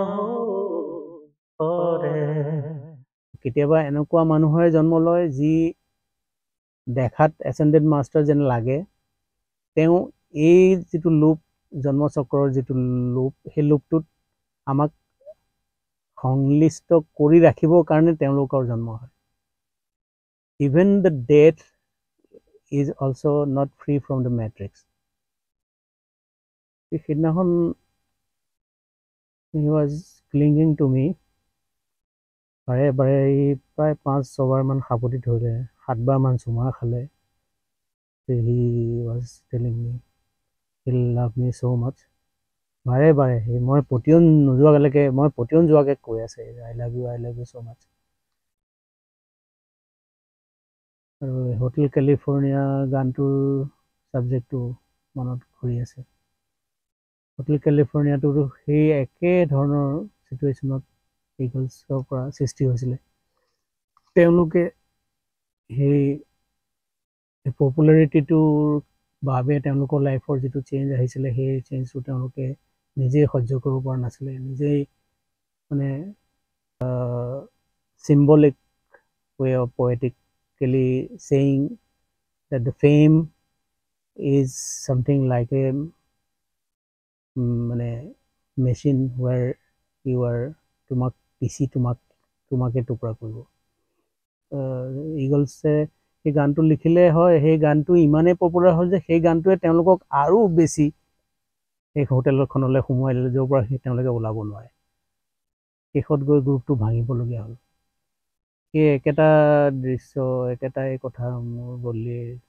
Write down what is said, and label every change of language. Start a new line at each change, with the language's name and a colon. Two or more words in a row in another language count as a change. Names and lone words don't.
Assamese: হৰে কেতিয়াবা এনেকুৱা মানুহৰে জন্ম লয় যি দেখাত
English: ascended master
Assamese: যেন লাগে তেওঁ এই যিটো লুপ জন্মচক্ৰৰ যিটো লুপ সেই লুপটোত আমাক সংলিষ্ট কৰি ৰাখিবৰ কাৰণে তেওঁলোকৰ জন্ম হয়
English: even the death is also not free from the matrix
Assamese: সিদিনাখন
English: he was clinging to me
Assamese: বাৰে বাৰে প্ৰায় 5-6বাৰ মান সাৱটি ধৰিলে 7বাৰ মান চুমা খালে
English: he was telling me he loved me so much
Assamese: বাৰে বাৰে মই পতিয়ন নোযোৱালৈকে মই পতিয়ন যোৱাকে কৈ আছে
English: I love you so much
Assamese: আৰু হোটেল কেলিফৰ্ণিয়া গানটোৰ ছাবজেক্টটো মনত ঘূৰি আছে হোটেল কেলিফৰ্ণিয়াটো সেই একে ধৰণৰ চিটুৱেশ্যনত ইগলছৰ পৰা সৃষ্টি হৈছিলে তেওঁলোকে সেই পপুলাৰিটিটোৰ বাবে তেওঁলোকৰ লাইফৰ যিটো চেঞ্জ আহিছিলে সেই চেঞ্জটো তেওঁলোকে নিজেই সহ্য কৰিব পৰা নাছিলে নিজেই মানে
English: symbolic way of poetically saying that the fame is something like a মানে মেচিন where you are
Assamese: তোমাক পিচি তোমাকে টুকুৰা কৰিব ইগলছে সেই গানটো লিখিলে হয় সেই গানটো ইমানেই পপুলাৰ হ'ল যে সেই গানটোৱে তেওঁলোকক আৰু বেছি সেই হোটেলখনলৈ সোমোৱাই দিলে য'ৰ পৰা তেওঁলোকে ওলাব নোৱাৰে শেষত গৈ গ্ৰুপটো ভাঙিবলগীয়া হ'ল সেই একেটা দৃশ্য একেটাই কথা মোৰ গল্লীৰ